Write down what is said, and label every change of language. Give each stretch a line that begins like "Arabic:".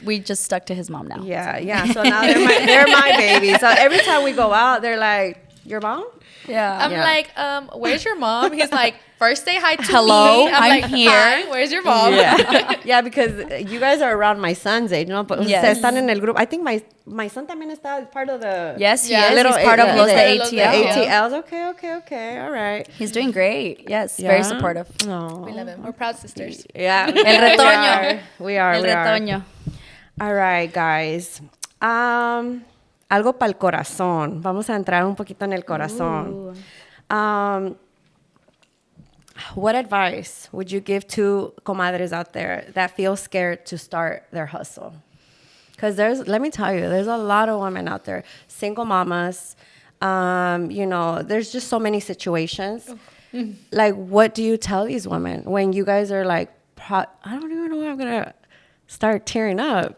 English: we just stuck to his mom now. Yeah. So now they're my baby. So every time we go out, they're like, your mom? Yeah. I'm like, where's your mom? He's like, first say hi to Hello, me. I'm like, here. Hi, where's your mom? Yeah, because you guys are around my son's age, ¿no? But
Spanish: ustedes están en el grupo.
English: I think my son
Spanish: también está
English: part of the... Yes, he Yeah, is. little He's part of yeah,
Spanish: Los de yeah. Los de
English: ATL. ATLs. Okay. All right. He's doing great. Yes, Yeah. very supportive. No. We love him. We're proud sisters. Yeah.
Spanish: El retoño.
English: We are.
Spanish: El retoño.
English: All right, guys.
Spanish: Algo para el corazón. Vamos a entrar un poquito en el corazón.
English: What advice would you give to comadres out there that feel scared to start their hustle? Because let me tell you, there's a lot of women out there, single mamas. There's just so many situations. Like, what do you tell these women when you guys are like, I don't even know how I'm gonna start tearing up?